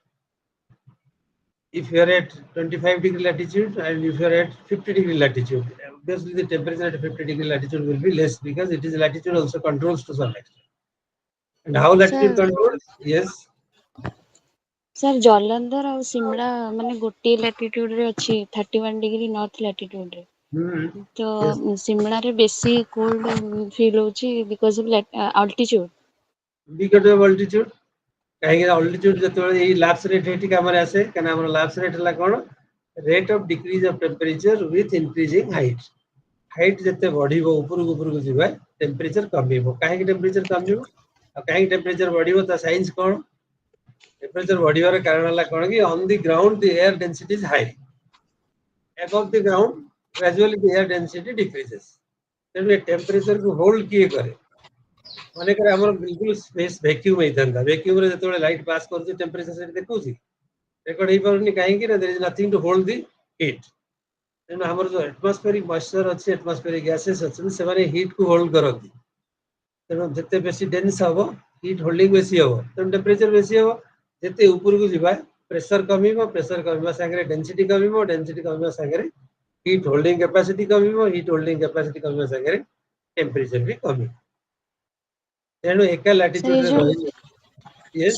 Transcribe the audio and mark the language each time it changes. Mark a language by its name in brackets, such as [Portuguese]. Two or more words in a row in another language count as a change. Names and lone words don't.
[English] if you are at 25-degree latitude and if you are at 50-degree latitude, obviously the temperature at 50-degree latitude will be less because it is latitude also controls to some extent. And how latitude Sir, controls? Yes. [Odia] sir, Jalandhar ଆଉ ସିମଲା ମାନେ ଗୋଟିଏ ଲାଟିଟ୍ୟୁଡ୍ ରେ ଅଛି 31 [English] degree north latitude [Odia] ରେ Hmm. ତ [English] Yes. [Odia] ସିମଳାରେ ବେଶୀ [English] cold feel [Odia] ହଉଛି [English] because of altitude Because of altitude. [Odia] କାହିଁକି altitude ଯେତେବେଳେ ଏଇ [English] lapse rate [Odia] ଏଠି କାମରେ ଆସେ କାହିଁକି ଆମର [English] lapse rate [Odia] ହେଲା କ'ଣ [English] rate of decrease of temperature with increasing height height [Odia] ଯେତେ ବଢିବ ଉପରକୁ ଯିବା temperature କମିବ କାହିଁକି temperature କମିବ ଆଉ କାହିଁକି temperature ବଢିବ ତା ସାଇନ୍ସ କ'ଣ temperature ବଢିବାର କାରଣ ହେଲା କ'ଣ କି [English] on the ground the air density is high above the ground gradually the air density decreases [Odia] ତେଣୁ ଏ temperature କୁ hold କିଏ କରେ ମନେକର ଆମର ବିଲକୁଲ [English] space vacuum [Odia] ହେଇଥାନ୍ତା ଭ୍ୟାକ୍ୟୁମ୍ରେ ଯେତେବେଳେ [English] light pass [Odia] କରୁଛି ଟେମ୍ପରେଚର ସେଠି ଦେଖଉଛି ରେକର୍ଡ ହେଇପାରୁନି କାହିଁକି ନା [English] there is nothing to hold the heat [Odia] ତେଣୁ ଆମର ଯୋଉ [English] atmospheric moisture [Odia] ଅଛି [English] atmospheric gases [Odia] ଅଛନ୍ତି ସେମାନେ ହିଟ୍ କୁ ହୋଲ୍ଡ କରନ୍ତି ତେଣୁ ଯେତେ ବେଶୀ ଡେନ୍ସ ହବ [English] heat holding [Odia] ବେଶୀ ହବ ତେଣୁ ଟେମ୍ପରେଚର ବେଶୀ ହବ ଯେତେ ଉପରକୁ ଯିବା ପ୍ରେସର କମିବା ସାଙ୍ଗରେ ଡେନ୍ସିଟି କମିବା ସାଙ୍ଗରେ [English] heat holding capacity [Odia] କମିବ [English] heat holding capacity [Odia] କମିବା ସାଙ୍ଗରେ ଟେମ୍ପରେଚର ବି କମିବ ତେଣୁ ଏକା ଲାଟିଟ୍ୟୁଡରେ ରହିଲେ ୟେସ୍